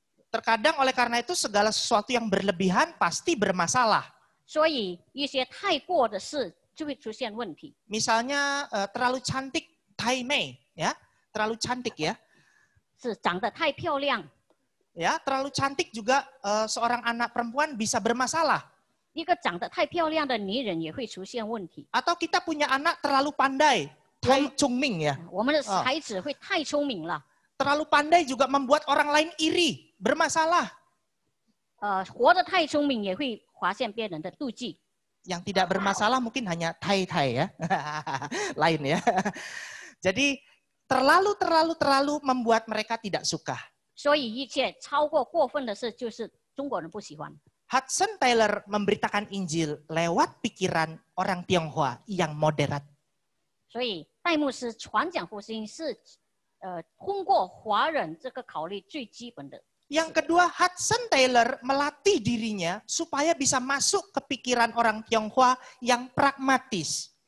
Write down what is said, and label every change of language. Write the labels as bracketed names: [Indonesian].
[Indonesian] Terkadang oleh karena itu segala sesuatu yang berlebihan pasti bermasalah. [Chinese] 所以一些太过的事就会出现问题。 [Indonesian] Misalnya terlalu cantik Tai Mei, ya, terlalu cantik ya. [Chinese] 是长得太漂亮， [Indonesian] Ya, terlalu cantik juga seorang anak perempuan bisa bermasalah. [Chinese] 一个长得太漂亮的女人也会出现问题。 [Indonesian] Atau kita punya anak terlalu pandai, Tai Chongming ya. [Chinese] 我们的孩子会太聪明了， [Indonesian] Terlalu pandai juga membuat orang lain iri, bermasalah. [Chinese] 活得太聪明也会发现别人的妒忌。 [Indonesian] Yang tidak bermasalah mungkin hanya Tai ya. Lain ya. Jadi terlalu membuat mereka tidak suka. [Chinese] 所以一切超过过分的事，就是中国人不喜欢。 [Indonesian] Hudson Taylor memberitakan Injil lewat pikiran orang Tionghoa yang moderat. [Chinese] 所以戴牧师传讲福音是通过华人这个考虑最基本的。 [Indonesian] Yang kedua, Hudson Taylor melatih dirinya supaya bisa masuk ke pikiran orang Tionghoa yang pragmatis.